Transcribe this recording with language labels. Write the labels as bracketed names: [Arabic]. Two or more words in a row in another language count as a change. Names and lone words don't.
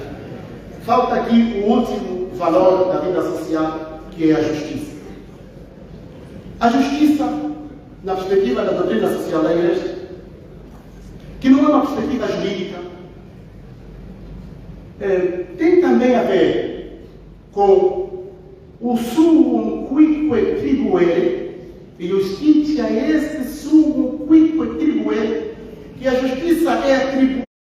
[Portuguese] Falta aqui o último valor da vida social, que é a justiça. A justiça, na perspectiva da doutrina social da Igreja, que não é uma perspectiva jurídica, tem também a ver com o [Latin] suum quique tribuere, [Portuguese] e [Latin] justitia est suum quique tribuere, [Portuguese] que a justiça é atribuída